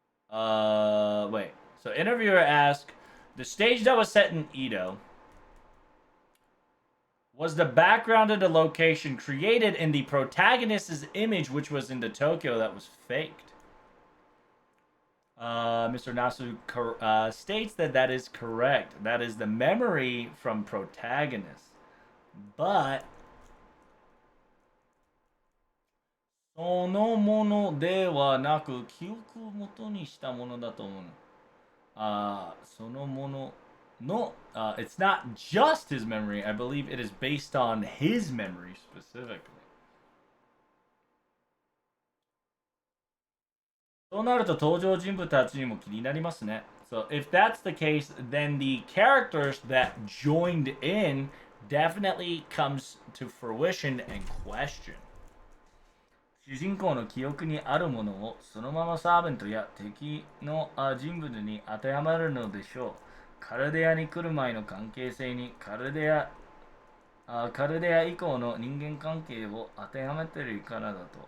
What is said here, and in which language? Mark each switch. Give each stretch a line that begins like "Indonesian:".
English: Wait. So interviewer asked, the stage that was set in Edo was the background of the location created in the protagonist's image, which was in the Tokyo that was faked. Mr. Nasu states that is correct. That is the memory from protagonist. But
Japanese: そのものではなく記憶をもとにしたものだと思う。そのものの
English: it's not just his memory. I believe it is based on his memory specifically.
Japanese: そうなると登場人物たちにも気になりますね。
English: So if that's the case, then the characters that joined in definitely comes to fruition and question.
Japanese: 主人公の記憶にあるものをそのままサーベントや敵の人物に当てはまるのでしょう。カルデアに来る前の関係性にカルデアカルデア以降の人間関係を当てはめているからだと。